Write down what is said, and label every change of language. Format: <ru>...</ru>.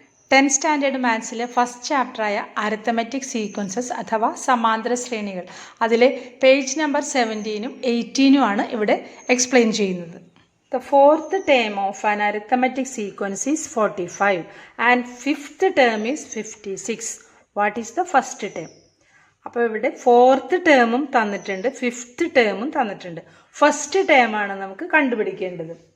<ml>10th standard മാത്സിലെ first ചാപ്റ്ററായ arithmetic sequences അഥവാ സമാന്തര ശ്രേണികൾ അതിലെ പേജ് നമ്പർ 17ഉം 18ഉം ആണ് ഇവിടെ എക്സ്പ്ലെയിൻ ചെയ്യുന്നത്.</ml> <en>The fourth term of an arithmetic sequence is 45 and fifth term is 56. What is the first term?</en> <ml>അപ്പോൾ ഇവിടെ fourth ടേമും തന്നിട്ടുണ്ട്, ഫിഫ്ത്ത് ടേമും തന്നിട്ടുണ്ട്. ഫസ്റ്റ് ടേം ആണ് നമുക്ക് കണ്ടുപിടിക്കേണ്ടത്.</ml>